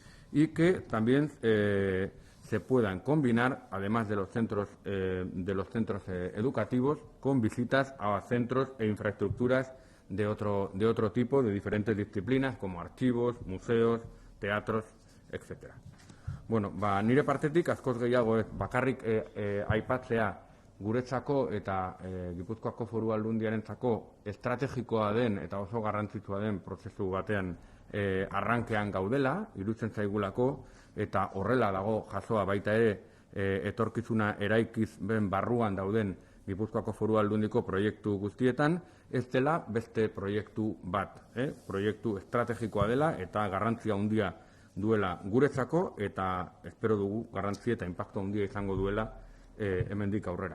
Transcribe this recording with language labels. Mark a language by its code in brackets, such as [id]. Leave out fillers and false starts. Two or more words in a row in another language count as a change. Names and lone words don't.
[es] y que también se puedan combinar, además de los centros educativos, con visitas a centros e infraestructuras de otro tipo, de diferentes disciplinas, como archivos, museos, teatros, etcétera. [eu] Bueno, nire partetik askoz gehiago bakarrik aipatzea guretzako eta Gipuzkoako Foru Aldundiarentzako estrategikoa den eta oso garrantzitsua den prozesu batean arrankean gaudela, iruditzen zaigulako, eta horrela dago jasoa baita ere etorkizuna eraikiz ben barruan dauden Gipuzkoako Foru Aldundiko proiektu guztietan, ez dela beste proiektu bat, proiektu estrategikoa dela eta garrantzia handia duela guretzako, eta espero dugu garrantzi eta inpaktu handia izango duela hemendik aurrera.